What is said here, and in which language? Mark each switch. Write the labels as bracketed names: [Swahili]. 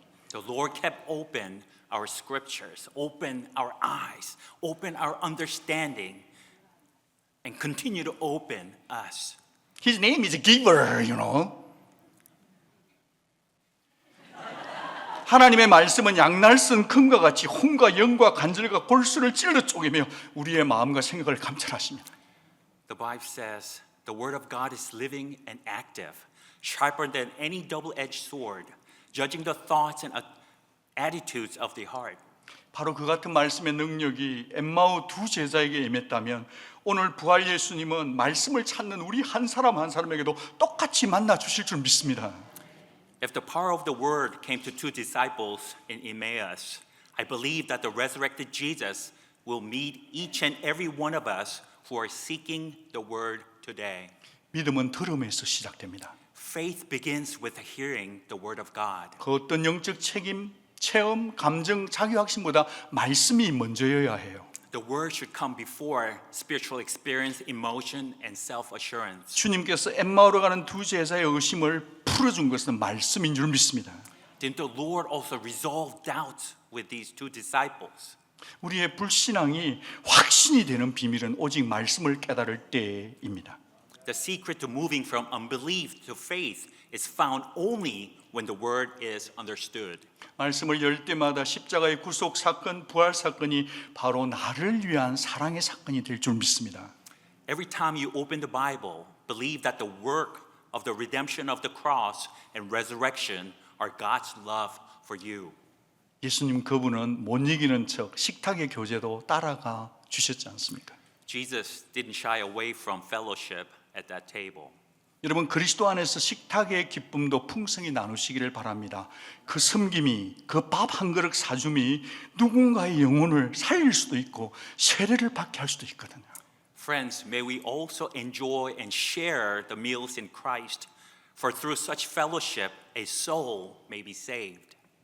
[English] The Lord kept open our scriptures, open our eyes, open our understanding, and continue to open us. His name is giver, you know. [Korean] 하나님의 말씀은 양날 쓴 금과 같이 혼과 영과 관절과 골수를 찔러 쪼개며 우리의 마음과 생각을 감찰하십니다. [English] The Bible says the word of God is living and active, sharper than any double-edged sword, judging the thoughts and attitudes of the heart. [Korean] 바로 그 같은 말씀의 능력이 엠마오 두 제자에게 임했다면 오늘 부활 예수님은 말씀을 찾는 우리 한 사람 한 사람에게도 똑같이 만나 주실 줄 믿습니다. [English] If the power of the word came to two disciples in Emmaus, I believe that the resurrected Jesus will meet each and every one of us who are seeking the word today. [Korean] 믿음은 들음에서 시작됩니다. [English] Faith begins with hearing the word of God. [Korean] 그 어떤 영적 책임, 체험, 감정, 자기확신보다 말씀이 먼저여야 해요. [English] The word should come before spiritual experience, emotion, and self-assurance. [Korean] 주님께서 엠마오로 가는 두 제자의 의심을 풀어준 것은 말씀인 줄 믿습니다. [English] Didn't the Lord also resolve doubts with these two disciples? [Korean] 우리의 불신앙이 확신이 되는 비밀은 오직 말씀을 깨달을 때입니다. [English] The secret to moving from unbelief to faith is found only when the word is understood. [Korean] 말씀을 열 때마다 십자가의 구속 사건, 부활 사건이 바로 나를 위한 사랑의 사건이 될 줄 믿습니다. [English] Every time you open the Bible, believe that the work of the redemption of the cross and resurrection are God's love for you. [Korean] 예수님 그분은 못 이기는 척 식탁의 교제도 따라가 주셨지 않습니까? [English] Jesus didn't shy away from fellowship at that table. [Korean] 여러분 그리스도 안에서 식탁의 기쁨도 풍성히 나누시기를 바랍니다. 그 섬김이, 그 밥 한 그릇 사줌이 누군가의 영혼을 살릴 수도 있고 세례를 받게 할 수도 있거든요. [English] Friends, may we also enjoy and share the meals in Christ, for through such fellowship a soul may be saved.